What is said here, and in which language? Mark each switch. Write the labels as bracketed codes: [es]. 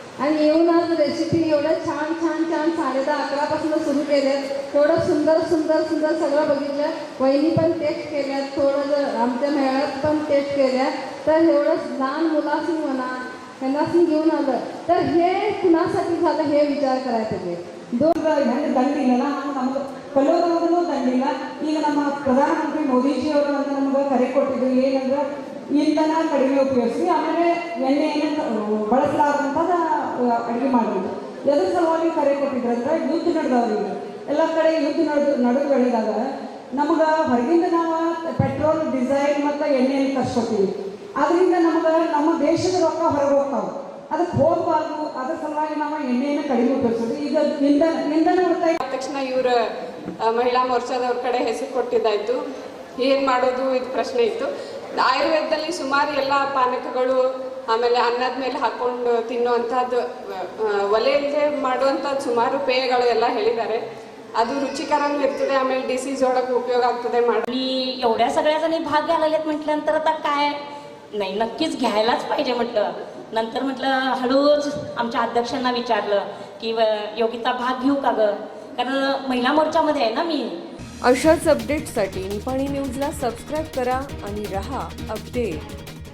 [mr] आणि येऊन आज रेसिपी एवढं छान 10:30-11 सुरू केल्यात, तेवढं सुंदर सगळं बघितलं. वहिनी पण टेस्ट केल्यात, थोडं जर आमच्या मेळ्यात पण टेस्ट केल्या, तर एवढं लहान मुलासनी म्हणा त्यांनासनी घेऊन आलं तर हे कुणासाठी झालं हे विचार करायला पाहिजे. [kn] ಹೆಂಗೆ ದಂಡಿಲ್ಲ ನಮ್ಗೆ ಕಲಿಯೋದ್ರೂ ದಂಡಿಲ್ಲ. ಈಗ ನಮ್ಮ ಪ್ರಧಾನಮಂತ್ರಿ ಮೋದಿಜಿಯವರು ಅಂತ ನಮ್ಗೆ ಕರೆ ಕೊಟ್ಟಿದ್ರು ಏನಂದ್ರೆ ಇಂಧನ ಕಡಿಮೆ ಉಪಯೋಗಿಸಿ ಆಮೇಲೆ ಎಣ್ಣೆಯನ್ನು ಬಳಸಲಾಗುವಂಥದ್ದು ಅಡುಗೆ ಮಾಡೋದು. ಎದ್ರ ಸಲುವಾಗಿ ಕರೆ ಕೊಟ್ಟಿದ್ರು ಅಂದ್ರೆ ಯುದ್ಧ ನಡೆದವ್ರಿಗೆ ಎಲ್ಲ ಕಡೆ ಯುದ್ಧ ನಡೆದು ಬೆಳೆದಾಗ ನಮ್ಗೆ ಹೊರಗಿಂದ ನಾವು ಪೆಟ್ರೋಲ್ ಡೀಸೆಲ್ ಮತ್ತು ಎಣ್ಣೆಯನ್ನು ತರಿಸ್ಕೊತೀವಿ. ಅದರಿಂದ ನಮ್ಗೆ ನಮ್ಮ ದೇಶದ ರೊಕ್ಕ ಹೊರಗೆ ಹೋಗ್ತಾವೆ, ಅದಕ್ಕೆ ಹೋಗಬಾರ್ದು. ಅದ್ರ ಸಲುವಾಗಿ ನಾವು ಎಣ್ಣೆಯನ್ನು ಕಡಿಮೆ ಉಪಯೋಗಿಸೋದು. ಈಗ ಇಂಧನ ಉಳಿತಾಯ ತಕ್ಷಣ ಇವರು ಮಹಿಳಾ ಮೋರ್ಚಾದವ್ರ ಕಡೆ ಹೆಸರು ಕೊಟ್ಟಿದ್ದಾಯಿತು. ಏನು ಮಾಡೋದು ಇದು ಪ್ರಶ್ನೆ ಇತ್ತು. ಆಯುರ್ವೇದದಲ್ಲಿ ಸುಮಾರು ಎಲ್ಲ ಪಾನಕಗಳು ಆಮೇಲೆ ಅನ್ನದ ಮೇಲೆ हाಕೊಂಡು ತಿನ್ನುವಂಥದ್ದು ಒಲೆಯಲ್ಲದೆ ಮಾಡುವಂಥದ್ದು ಸುಮಾರು ಪೇಯಗಳು ಎಲ್ಲ ಹೇಳಿದ್ದಾರೆ. ಅದು रुचिकरನೂ ಇರ್ತದೆ, ಆಮೇಲೆ ಡಿಸೀಸ್ ಒಳಗೆ उपयोग ಆಗ್ತದೆ. [mr] आणि एवढ्या सगळ्या जणी भाग घ्यायला लागलेत म्हटल्यानंतर आता काय नाही, नक्कीच घ्यायलाच पाहिजे म्हटलं. नंतर म्हटलं हळूच आमच्या अध्यक्षांना विचारलं की योगिता भाग घेऊ का गं, कारण महिला मोर्चामध्ये आहे ना मी. अशाच अपडेट्ससाठी निपाणी न्यूजला सबस्क्राईब करा आणि रहा अपडेट.